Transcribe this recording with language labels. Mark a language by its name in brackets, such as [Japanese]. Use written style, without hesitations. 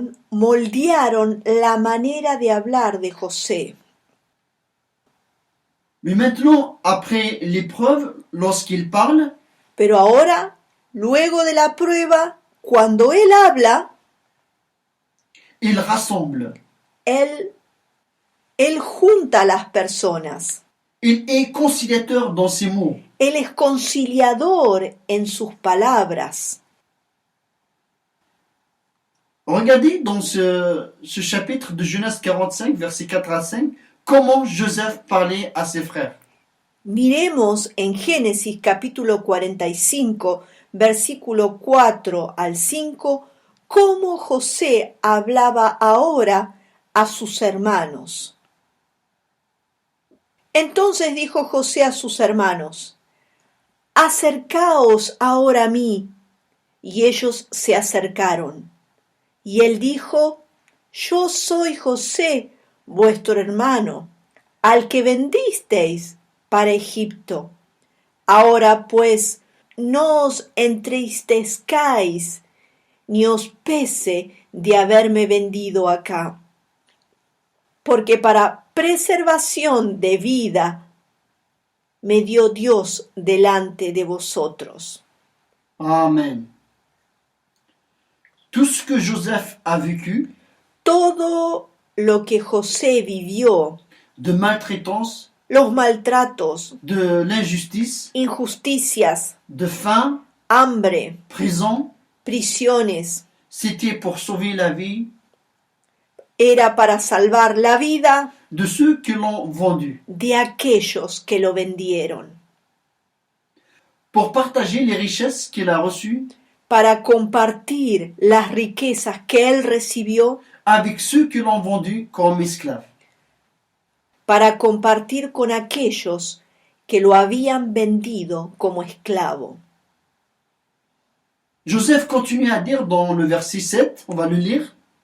[Spanish] moldearon la manera de hablar de José. [French] Mais maintenant, après l'épreuve, lorsqu'il parle, [Spanish] Pero ahora, luego de la prueba, cuando Él habla, [French] il rassemble. [Spanish] Él junta a las personas. [French] Il est conciliateur dans ses mots. [Spanish] Él es conciliador en sus palabras. [French] Regardez dans ce chapitre de Genèse 45, versets 4 à 5, comment Joseph parlait à ses frères. [Spanish] Miremos en Génesis capítulo 45, versículo 4 al 5, cómo José hablaba ahora a sus hermanos. Entonces dijo José a sus hermanos: acercaos ahora a mí. Y ellos se acercaron. Y él dijo: yo soy José, vuestro hermano, al que vendisteis para Egipto. Ahora pues, no os entristezcáis, ni os pese de haberme vendido acá, porque para preservación de vida me dio Dios delante de vosotros. Amen. [French] Tout ce que Joseph a vécu, [Spanish] Todo lo que José vivió, [French] de maltraitance, [Spanish] los maltratos, [French] de l'injustice, [Spanish] injusticias, [French] de faim, [Spanish] hambre, [French] prison, [Spanish] prisiones, [French] c'était pour sauver la vie [Spanish] era para salvar la vida [French] de ceux qui l'ont vendu, [Spanish] de aquellos que lo vendieron, [French] pour partager les richesses qu'il a reçues [Spanish] para compartir las riquezas que él recibió, [French] avec ceux qui l'ont vendu comme esclave. [Spanish] para compartir con aquellos que lo habían vendido como esclavo. [French] Joseph continue à dire dans le verset 7, on va le lire.